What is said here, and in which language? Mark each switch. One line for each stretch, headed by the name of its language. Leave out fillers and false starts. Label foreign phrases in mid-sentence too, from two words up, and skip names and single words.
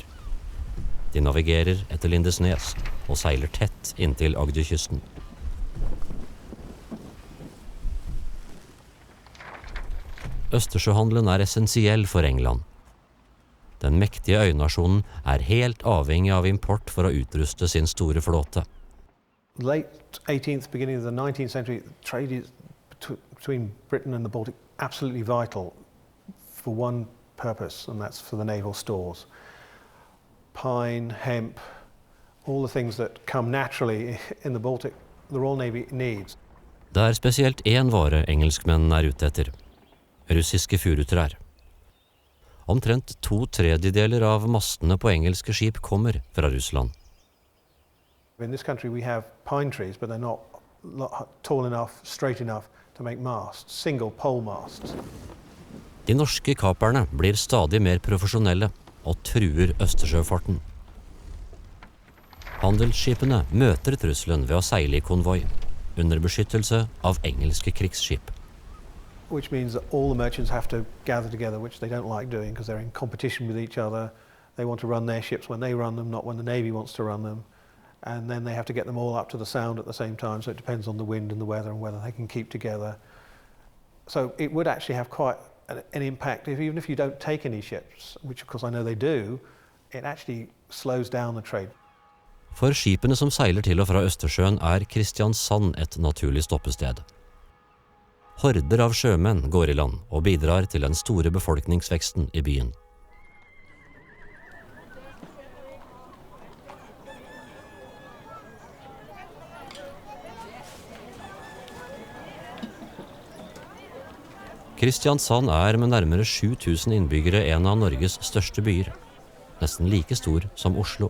Norwegian: De navigerer etter Lindesnes og seiler tett inntil Agderkysten. Østersjøhandelen er essensiell for England. Den mektige øynasjonen er helt avhengig av import for å utruste sin store flåte.
English: Late 18th, beginning of the 19th century, trade between Britain and the Baltic absolutely vital for one purpose, and that's for the naval stores. Pine, hemp, all the things that come naturally in the Baltic, the Royal Navy needs.
Norwegian: Det er spesielt én vare engelskmennene er ute etter. Russiske furutrær. Omtrent 2/3 av mastene på engelske skip kommer fra Russland.
English: In this country we have pine trees, but they're not tall enough, straight enough to make masts, single pole masts.
Norwegian: De norske kaperne blir stadig mer profesjonelle og truer Østersjøfarten. Handelsskipene møter trusselen ved å seile i konvoi, under beskyttelse av engelske krigsskip.
English: Which means that all the merchants have to gather together, which they don't like doing because they're in competition with each other. They want to run their ships when they run them, not when the Navy wants to run them. And then they have to get them all up to the sound at the same time, so it depends on the wind and the weather and whether they can keep together. So it would actually have quite an impact, even if you don't take any ships, which of course I know they do, it actually slows down the trade.
Norwegian: For skipene som seiler til og fra Østersjøen Kristiansand et naturlig stoppested. Horder av sjømenn går i land og bidrar til den store befolkningsveksten i byen. Kristiansand med nærmere 7000 innbyggere en av Norges største byer, nesten like stor som Oslo.